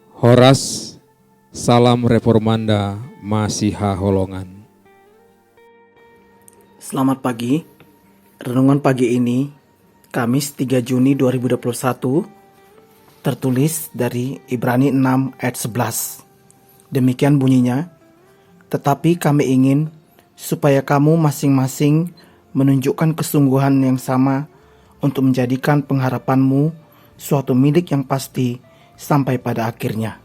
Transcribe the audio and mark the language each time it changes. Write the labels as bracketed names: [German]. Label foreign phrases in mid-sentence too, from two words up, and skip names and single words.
[Indonesian] Horas, salam reformanda Masiha Holongan. Selamat pagi. Renungan pagi ini, Kamis 3 Juni 2021, tertulis dari Ibrani 6 ayat 11. Demikian bunyinya, tetapi kami ingin supaya kamu masing-masing menunjukkan kesungguhan yang sama untuk menjadikan pengharapanmu suatu milik yang pasti sampai pada akhirnya.